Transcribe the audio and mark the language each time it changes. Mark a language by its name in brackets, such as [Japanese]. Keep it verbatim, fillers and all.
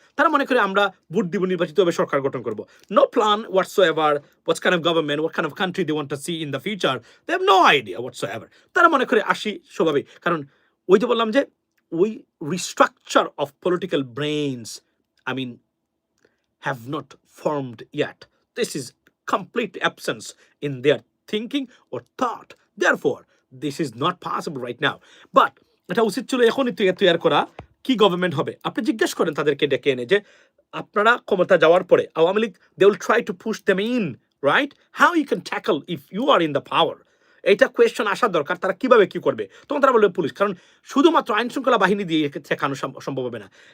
[Bangla] তারা মনে করে আমরা ভোট দিব, নির্বাচিত হবে, সরকার গঠন করবো, [English] No plan whatsoever, what's kind of government, what kind of country they want to see in the future, they have no idea whatsoever. [Bangla] তারা মনে করে আসি স্বভাবিক, কারণ ওই যে বললাম যে ওই [English] Restructure of political brains I mean have not formed yet. This is complete absence in their thinking or thought. Therefore, this is not possible right now. [Bangla] But এটা উচিত ছিল এখনই তৈরি তৈরি করা, কি গভর্নমেন্ট হবে। আপনি জিজ্ঞেস করেন তাদেরকে ডেকে এনে যে আপনারা ক্ষমতা যাওয়ার পরে Awami League [English] they will try to push them in right, how you can tackle if you are in the power, [Bangla] এইটা কোয়েশ্চন আসা দরকার। তারা কিভাবে কি করবে, তখন তারা বলবে পুলিশ, কারণ শুধুমাত্র আইন শৃঙ্খলা বাহিনী দিয়ে একে ঠেকানো সম- সম্ভব হবে না।